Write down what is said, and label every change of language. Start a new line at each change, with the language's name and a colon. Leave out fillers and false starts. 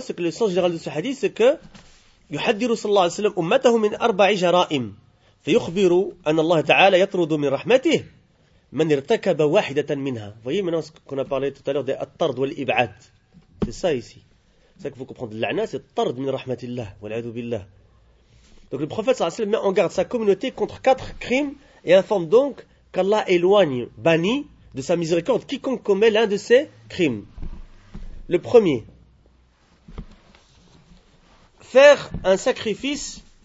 French: C'est que le sens général de ce hadith, c'est que
Arabic: « Yuhaddiru sallallahu alayhi wa sallam ummatahu min arba'i jara'im. » فيخبر أن الله تعالى يطرد من رحمته من ارتكب واحدة منها.
French: Voyez maintenant ce qu'on a parlé tout à l'heure de
Arabic: الطرد والإبعاد.
French: C'est ça ici. C'est ça qu'il faut comprendre.
Arabic: L'ana, c'est الطرد من رحمة الله والعذو بالله.
French: Donc le prophète
Arabic: صلى الله عليه وسلم
French: met en garde sa communauté contre quatre crimes et informe donc qu'Allah éloigne, bannit de sa miséricorde quiconque commet l'un de ces crimes. Le premier, faire un sacrifice.